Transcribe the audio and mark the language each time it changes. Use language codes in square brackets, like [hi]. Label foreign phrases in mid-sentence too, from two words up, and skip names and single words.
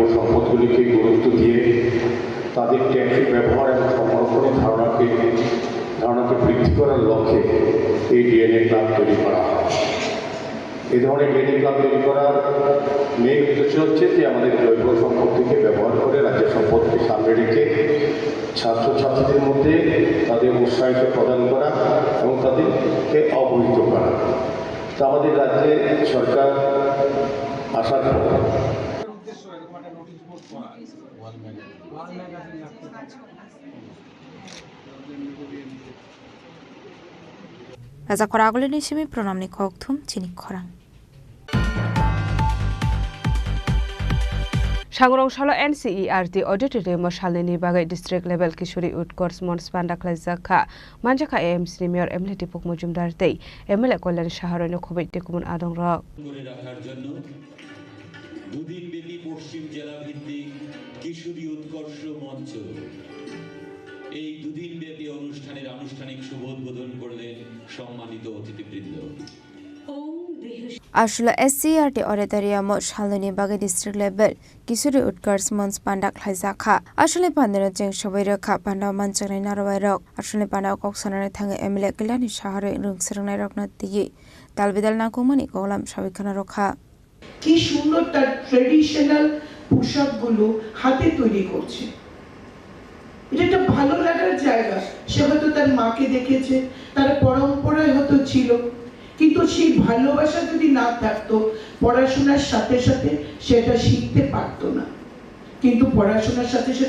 [bn] সম্পদগুলিকে গুরুত্ব দিয়ে তাদের ট্যাক্সি ব্যবহার এবং সংরক্ষণের ধারণাকে বৃদ্ধি করার লক্ষ্যে এই [en] DNA club [bn] তৈরি করা হয় এই ধরনের [en] DNA club [bn] তৈরি করার মেইন উদ্দেশ্য হচ্ছে যে আমাদের জৈব সম্পদকে ব্যবহার করে রাজ্যের সম্পদকে সামনে রেখে ছাত্রছাত্রীদের মধ্যে তাদের উৎসাহিত প্রদান করা এবং তাদেরকে অবহিত করা তা আমাদের রাজ্যে সরকার আসার পর [trp] Raja Koragole Nishimi Pronamni Kokthum Chini Khorang Shangrongshalo NCERT auditorium shalini bagai [en] district level [trp] kishori utcourse mons panda klazaka manjaka AMC mayor Emily Pokmojumdar tei MLA Kollan Shaharone Khobei Tekumun Adong Rock [bn] করে রাখার জন্য দুদিন ব্যাপী পশ্চিম জেলা ভিত্তিক কিশোরী উৎকর্ষ মঞ্চ এই দুদিন ব্যাপী অনুষ্ঠানের আনুষ্ঠানিক শুভ উদ্বোধন করলেন সম্মানিত অতিথিবৃন্দ [trp] Ashula SCRT auditorium shalini bagai [en] district level [trp] kisuri utkarsh mons panda khlaizakha ashule pandera jeng sobairokha panda manchaknai narwairok ashule panda koksanane thange MLA Kelani shahare rungsrangnai rokna tigi talbidal nakumani kolam sabikhana rokha [bn] কি সুন্দর তার ট্রেডিশনাল পোশাকগুলো হাতে তৈরি করছে এটা একটা ভালো লাগার জায়গা সে হয়তো তার মাকে দেখেছে তার পরম্পরায় হয়তো ছিল কিন্তু সেই ভালোবাসা যদি না থাকতো পড়াশোনার সাথে সাথে সেটা শিখতে পারতো না কিন্তু পড়াশোনার সাথে সাথে